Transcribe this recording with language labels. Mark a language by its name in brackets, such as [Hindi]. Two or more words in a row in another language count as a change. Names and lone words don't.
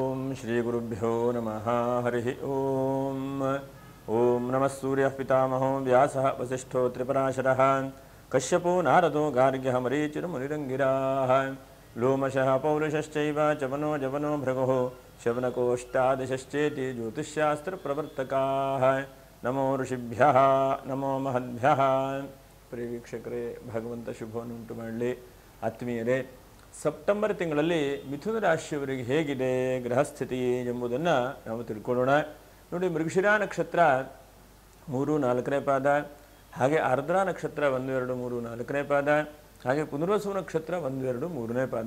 [Sanskrit] श्रीगुरुभ्यो नमः हरिः ओम् ओं नमः सूर्यः पितामहो व्यासः वसिष्ठो त्रिपराशरः कश्यपो नारदो गार्ग्यः मरीचिर्मुनिरङ्गिराः लोमशः पौरुषश्चैव चवनो जवनो भृगुः शवनकोष्टादशश्चेति ज्योतिष्शास्त्रप्रवर्तकाः नमो ऋषिभ्यः नमो महद्भ्यः [Kannada] ಪ್ರಿಯವೀಕ್ಷಕರೇ ಭಗವಂತ ಶುಭವನ್ನುಂಟು ಮಾಡಲಿ. ಆತ್ಮೀಯರೇ, ಸೆಪ್ಟೆಂಬರ್ ತಿಂಗಳಲ್ಲಿ ಮಿಥುನ ರಾಶಿಯವರಿಗೆ ಹೇಗಿದೆ ಗ್ರಹಸ್ಥಿತಿ ಎಂಬುದನ್ನು ನಾವು ತಿಳ್ಕೊಳ್ಳೋಣ. ನೋಡಿ, ಮೃಗಶಿರಾ ನಕ್ಷತ್ರ 3-4ನೇ ಪಾದ, ಹಾಗೆ ಆರ್ದ್ರಾ ನಕ್ಷತ್ರ 1-2-3-4ನೇ ಪಾದ, ಹಾಗೆ ಪುನರ್ವಸು ನಕ್ಷತ್ರ 1-2-3ನೇ ಪಾದ.